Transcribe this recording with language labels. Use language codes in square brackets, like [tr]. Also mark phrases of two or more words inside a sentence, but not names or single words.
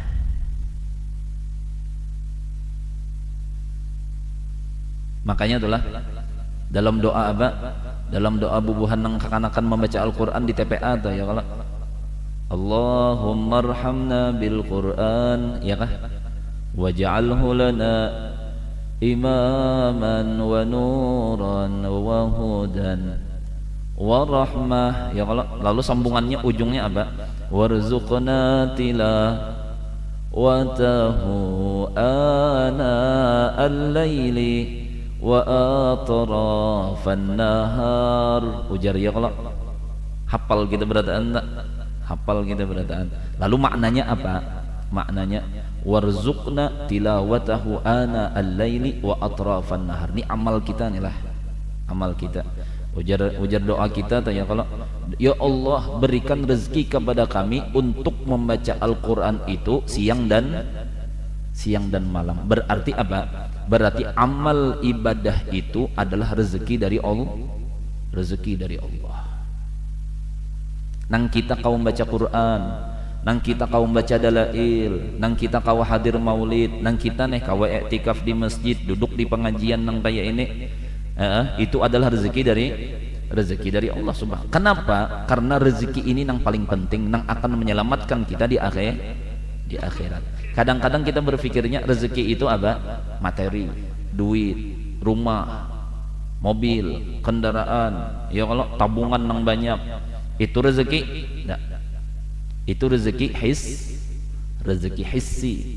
[id] Makanya itulah dalam doa apa? [bjn] Dalam doa bubuhan nang kakanakan membaca Al-Quran di TPA tuh ya kalau [ar] اللهم ارحمنا بالقرآن [bjn] ya kah? [ar] واجعله لنا إماما ونورا وهدى ورحمة [bjn] ya kalau lalu sambungannya ujungnya apa? [ar] وارزقنا تلاوته آناء الليل وأطراف النهار. [bjn] Ujar ya kalau hafal kita berataan tak? Hafal kita berataan. Lalu maknanya apa? Maknanya [ar] وارزقنا تلاوته آناء الليل وأطراف النهار. [bjn] Ini amal kita nih lah, amal kita. Ujar doa kita tanya kalau ya Allah berikan rezeki kepada kami untuk membaca Al-Quran itu siang dan malam. [id] Berarti apa? Berarti amal ibadah itu adalah rezeki dari Allah. Rezeki dari Allah. [bjn] Nang kita kau membaca Quran, nang kita kau membaca dalail, nang kita kau hadir maulid, nang kita nih kau i'tikaf di masjid, duduk di pengajian nang kayak ini, itu adalah rezeki dari Allah Subhanahu. Kenapa? Karena rezeki ini nang paling penting, nang akan menyelamatkan kita di akhirat. [id] Kadang-kadang kita berpikirnya rezeki itu apa? Materi, duit, rumah, mobil, kendaraan. [bjn] Ya kalau tabungan nang banyak, itu rezeki? [id] Enggak. Itu rezeki hissi.